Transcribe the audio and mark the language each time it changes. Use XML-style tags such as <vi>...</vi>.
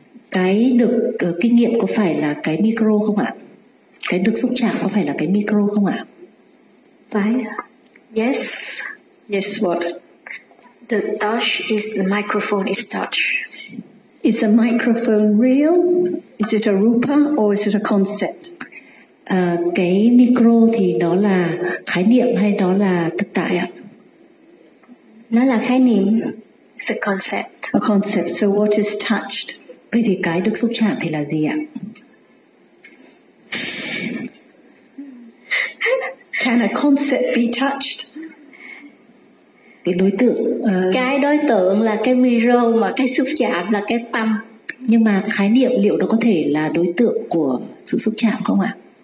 <vi>Cái được kinh nghiệm có phải là cái micro không ạ? Cái được xúc chạm có phải là cái micro không ạ? Phải.</vi> <en>Yes. Yes, what? The touch is the microphone is touch. Is a microphone real? Is it a rupa or is it a concept?</en> <vi>Cái micro thì nó là khái niệm hay nó là thực tại ạ? Nó là khái niệm.</vi> <en>It's a concept. A concept. So what is touched?</en> <vi>Vậy thì cái được xúc chạm thì là gì ạ?</vi> <en>Can a concept be touched?</en> <vi>Cái đối tượng. Cái đối tượng là cái micro, mà cái xúc chạm là cái tâm. Nhưng mà khái niệm liệu nó có thể là đối tượng của sự xúc chạm không ạ?</vi>